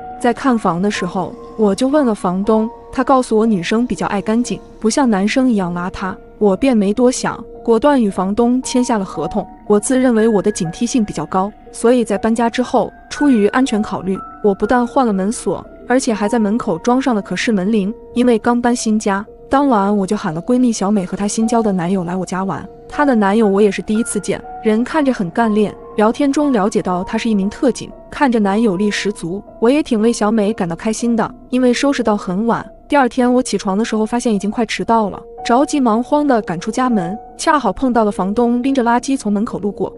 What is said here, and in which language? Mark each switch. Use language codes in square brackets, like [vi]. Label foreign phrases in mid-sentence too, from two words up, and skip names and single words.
[zh] 在看房的時候，我就問了房東，他告訴我女生比較愛乾淨，不像男生一樣邋遢，我便沒多想，果斷與房東簽下了合同。我自認為我的警惕性比較高，所以在搬家之後，出於安全考慮，我不但換了門鎖，而且還在門口裝上了可視門鈴。因為剛搬新家，當晚我就喊了閨蜜小美和她新交的男友來我家玩。她的男友我也是第一次見，人看着很幹練，聊天中了解到他是一名特警，看着男友力十足，我也挺為小美感到開心的。因為收拾到很晚，第二天我起床的時候發現已經快遲到了，着急忙慌地趕出家門，恰好碰到了房東拎着垃圾從門口路過。